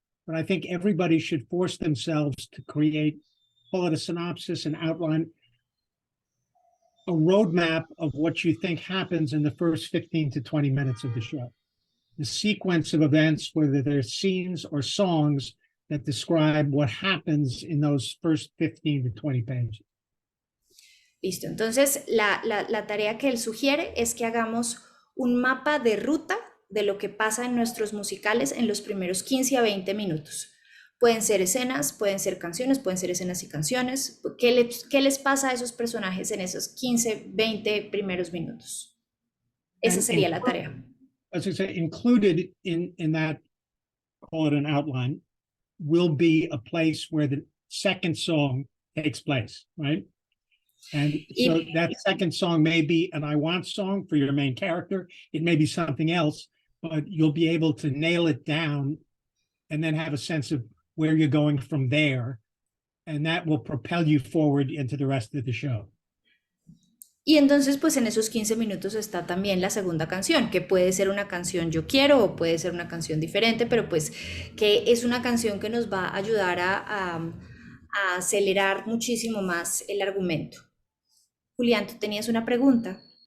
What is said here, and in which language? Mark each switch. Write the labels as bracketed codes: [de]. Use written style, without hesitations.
[en] But I think everybody should force themselves to create, call it a synopsis, an outline, a roadmap of what you think happens in the first 15 to 20 minutes of the show. The sequence of events, whether they're scenes or songs, that describe what happens in those first 15 to 20 pages. [es] Listo, entonces la tarea que él sugiere es que hagamos un mapa de ruta de lo que pasa en nuestros musicales en los primeros 15 a 20 minutos. Pueden ser escenas, pueden ser canciones, pueden ser escenas y canciones. ¿Qué les pasa a esos personajes en esos 15, 20 primeros minutos? Esa sería la tarea. [en] As I say, included in that, call it an outline, will be a place where the second song takes place, right? And so that second song may be an I Want song for your main character. It may be something else, but you'll be able to nail it down and then have a sense of where you're going from there. And that will propel you forward into the rest of the show. [es] Y entonces, pues en esos 15 minutos está también la segunda canción, que puede ser una canción Yo Quiero o puede ser una canción diferente, pero pues que es una canción que nos va a ayudar a acelerar muchísimo más el argumento. Julián, tú tenías una pregunta.